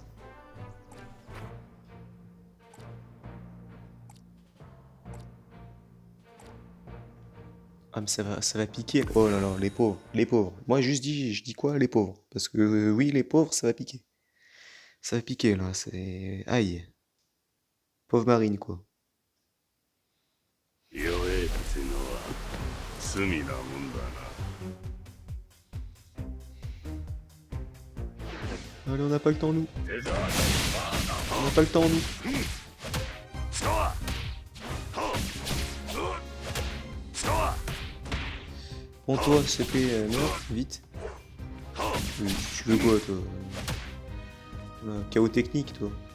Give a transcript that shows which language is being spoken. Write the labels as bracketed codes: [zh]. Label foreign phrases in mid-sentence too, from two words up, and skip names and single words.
[fr] Ah, mais ça va piquer. Oh là là, les pauvres, les pauvres. Moi, je dis quoi, les pauvres? Parce que oui, les pauvres, ça va piquer. Ça va piquer, là. C'est... Aïe. Pauvre Marine, quoi. [ja] 弱えってのは罪なもんだな。 [fr] Allez, on n'a pas le temps, nous. デザート On n'a pas le temps, nous. 使わ使わ Bon, toi, s'il te plaît, meurs, vite. Tu veux quoi, toi? Voilà, chaos technique, toi.